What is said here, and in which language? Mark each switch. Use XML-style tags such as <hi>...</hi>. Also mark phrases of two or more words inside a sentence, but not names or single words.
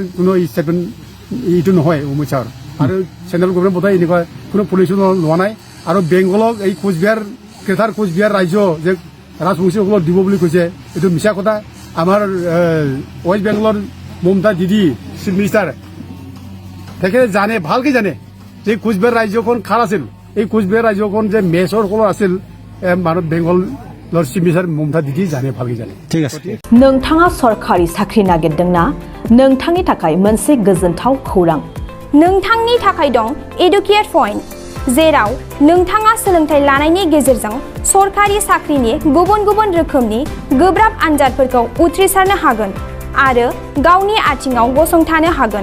<as>কোনো ষ্টেটমেণ্ট এইটো নহয় অমিত শ্বাহৰ আৰু</as> <en>central government</en> <as>বোধহয় এনেকুৱা কোনো পলিচি লোৱা নাই আৰু বেংগলক এই কোচবিহাৰ গ্ৰেটাৰ কোচবিহাৰ ৰাজ্য যে ৰাজবংশীসকলক দিব বুলি কৈছে এইটো মিছা কথা আমাৰ ৱেষ্ট বেংগলৰ মমতা দিদি</as> <en>chief minister</en> <as>তেখেতে জানে ভালকৈ জানে যে কোচবিহাৰ ৰাজ্যখন খাৰ আছিল এই কোচবিহাৰ ৰাজ্যখন যে মেছৰসকলৰ আছিল মানুহ বেংগলৰ</as> <en>chief minister</en> <as>মমতা দিদি জানে ভালকৈ জানে ঠিক আছে</as> <brx>नोंथाङा सरखारि साख्रि नागिरदोंना नोंथांनि थाखाय मोनसे गोजोनथाव खौरां नोंथांनि थाखाय दं एडुकेट पइन्ट जेराव नोंथाङा सोलोंथाइ लानायनि गेजेरजों सरखारि साख्रिनि गुबुन गुबुन रोखोमनि गोब्राब आनजादफोरखौ उथ्रिसारनो हागोन आरो गावनि आथिङाव गसंथानो हागोन</brx>